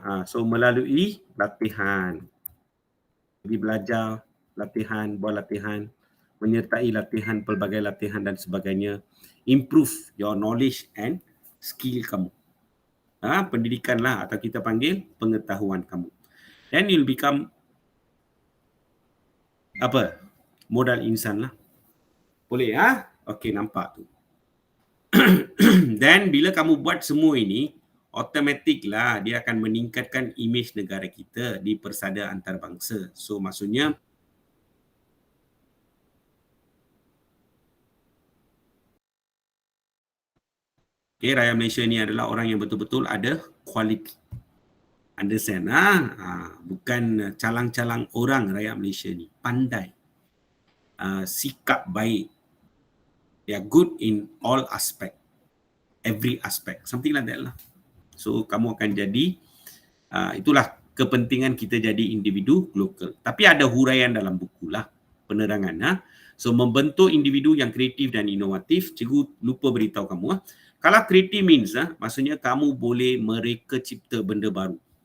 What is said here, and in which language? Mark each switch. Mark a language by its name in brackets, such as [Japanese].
[Malay] So melalui latihan. Jadi belajar, latihan, buat latihan, menyertai latihan, pelbagai latihan dan sebagainya. [English] Improve your knowledge and skill kamu. [Malay] Pendidikan lah atau kita panggil pengetahuan kamu. [English] Then you'll become [Malay] modal insan lah. Boleh Okay, nampak tu. Then bila kamu buat semua ini, automatik lah dia akan meningkatkan imej negara kita di persada antarabangsa. So maksudnya rakyat Malaysia ni adalah orang yang betul-betul ada quality. Understand? Bukan calang-calang orang rakyat Malaysia ni. Pandai. Sikap baik. [English] They are good in all aspect. Every aspect. Something like that lah. [Malay] So, kamu akan jadi, itulah kepentingan kita jadi individu lokal. Tapi ada huraian dalam buku lah, penerangan. So, membentuk individu yang kreatif dan inovatif, cikgu lupa beritahu kamu. Kalau kreatif means, maksudnya kamu boleh mereka cipta benda baru.